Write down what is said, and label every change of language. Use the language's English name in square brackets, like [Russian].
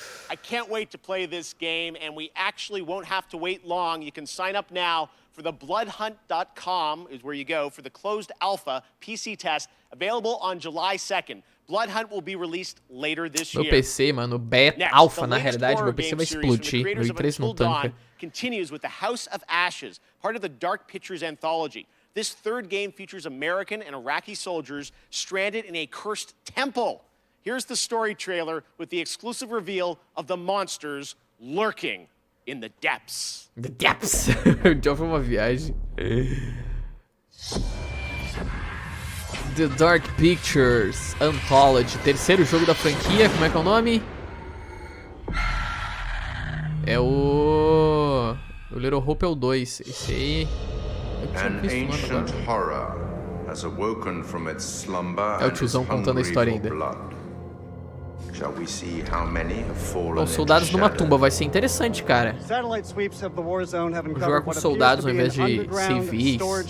[English] I can't wait to play this game, and we actually won't have to wait long. You can sign up now for the bloodhunt.com is where you go for the closed alpha PC test, available on July 2nd. Blood Hunt will be released later this year. [Portuguese] Meu PC, mano, beta, alpha na realidade, meu PC vai explodir. Meu i3 não tanca. [English] Continues with the House of Ashes, part of the Dark Pictures anthology. This third game features American and Iraqi soldiers stranded in a cursed temple. Here's the story trailer with the exclusive reveal of the monsters lurking in the depths. The depths. [Portuguese] Já foi uma viagem. The Dark Pictures Anthology, terceiro jogo da franquia, como é que é o nome? É o Little Hope é o 2, esse aí... [English] An ancient horror has awoken from its slumber [Portuguese] é o tiozão contando a história ainda. [English] Shall we see how many have fallen? [Portuguese] Os soldados numa tumba vai ser interessante, cara. Vou jogar com soldados ao invés de civis.